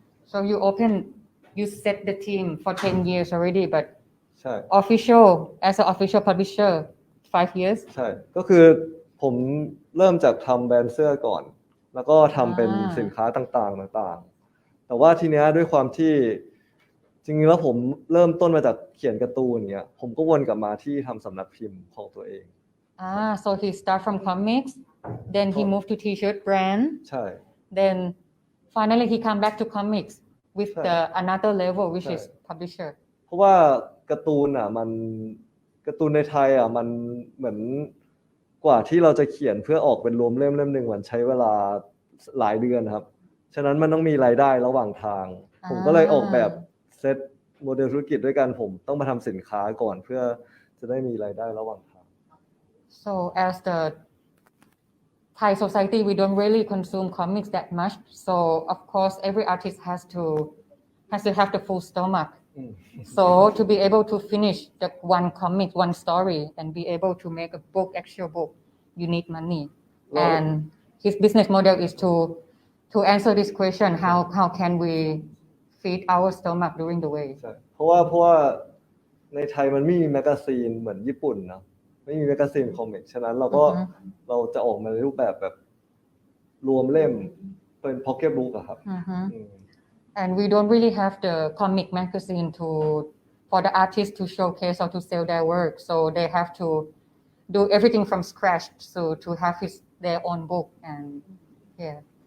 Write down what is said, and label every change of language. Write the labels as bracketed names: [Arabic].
[English] so you set the team for 10 years already but [Thai] ใช่ [English] official as an official publisher 5 years [Thai] ใช่ก็คือผมเริ่มจากทำแบรนด์เสื้อก่อนแล้วก็ทำเป็นสินค้าต่างๆแต่ว่าทีเนี้ยด้วยความที่จริงๆแล้วผมเริ่มต้นมาจากเขียนการ์ตูนเงี้ยผมก็วนกลับมาที่ทำสำนักพิมพ์ของตัวเอง [English] so he start from comics then he moved to t-shirt brand [Thai] ใช่ [English] then finally he come back to comics with the another level which is publisher [Thai] เพราะว่าการ์ตูนมันการ์ตูนในไทยมันเหมือนกว่าที่เราจะเขียนเพื่อออกเป็นรวมเล่มหนึ่งมันใช้เวลาหลายเดือนครับฉะนั้นมันต้องมีรายได้ระหว่างทางผมก็เลยออกแบบเซตโมเดลธุรกิจด้วยกันผมต้องมาทำสินค้าก่อนเพื่อจะได้มีรายได้ระหว่างทาง [English] so as the Thai society we don't really consume comics that much so of course every artist has to have the full stomach so to be able to finish the one comic one story and be able to make a book actual book you need money and his business model is to answer this question how can we feed our stomach during the way [Thai] เพราะว่าในไทยมันไม่มีแมกกาซีนเหมือนญี่ปุ่นนะไม่มีแมกกาซีนคอมิกฉะนั้นเราจะออกมาในรูปแบบรวมเล่มเป็นพ็อกเก็ตบุ๊กอะครับ [English] and we don't really have the comic magazine for the artists to showcase or to sell their work so they have to do everything from scratch so to have their own book and yeah